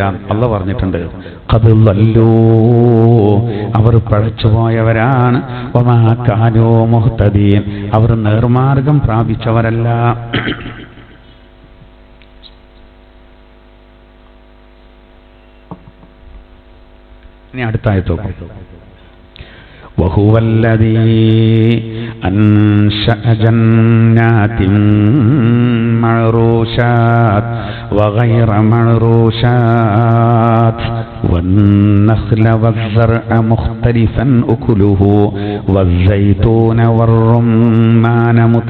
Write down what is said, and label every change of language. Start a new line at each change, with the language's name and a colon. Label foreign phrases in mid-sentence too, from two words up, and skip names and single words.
Malayalam: അള്ളാഹ് പറഞ്ഞിട്ടുണ്ട്, അവർ പഴച്ചുപോയവരാണ്.
Arabic: وما كانوا مهتدين,
Malayalam: അവർ നേർമാർഗം പ്രാപിച്ചവരല്ല. ഇനി അടുത്ത ആയത്ത് നോക്കാം.
Arabic: وهو الذي أنشأ جنات معروشات وغير معروشات والنخل والزرع مختلفا أكله والزيتون والرمان